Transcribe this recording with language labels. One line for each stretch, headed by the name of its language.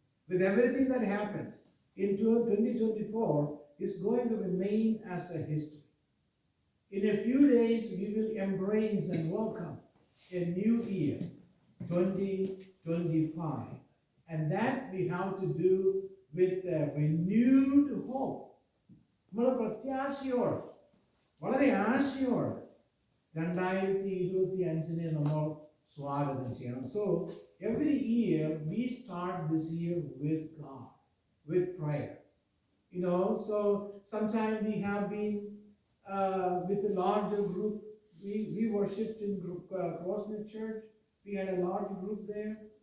English: With everything that happened in 2024, it's going to remain as a history. In a few days, we will embrace and welcome a new year, 2025. And that we have to do with a renewed hope.
Malayalam: നമ്മുടെ പ്രത്യാശയോടെ, വളരെ ആശയോടെ 2025 നമ്മൾ സ്വാഗതം ചെയ്യണം.
English: So every year we start this year with God, with prayer. So sometimes we have been with a larger group. We worshipped in Crossnet Church. We had a large group there.